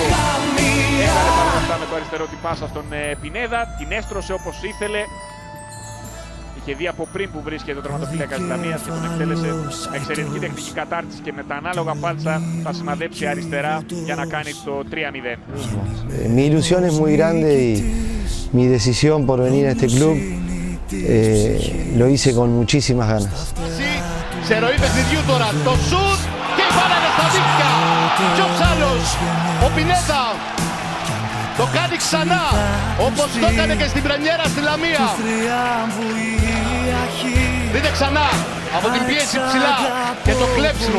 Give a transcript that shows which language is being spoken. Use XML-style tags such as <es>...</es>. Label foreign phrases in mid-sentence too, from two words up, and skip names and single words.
<el>Έκανε παρόλα αυτά με το αριστερό την πάσα στον Πινέδα, την έστρωσε όπως ήθελε. Είχε δει από πριν που βρίσκεται ο τερματοφύλακας της Λαμίας και τον εκτέλεσε με εξαιρετική τεχνική κατάρτιση και με τα ανάλογα πάλτσα θα σημαδέψει αριστερά για να κάνει το 3-0.</el> <es>Mi ilusión es muy grande y mi decisión por venir a este club lo hice con muchísimas ganas.</es> <el>Σε ροή παιχνιδιού τώρα, το σουτ και η μπάλα είναι στα δίκτυα. Ποιος άλλος, ο Πινέδα, το κάνει ξανά, όπως το έκανε και στην πρεμιέρα στη Λαμία. Δείτε ξανά, από την πίεση ψηλά και το κλέψιμο.</el>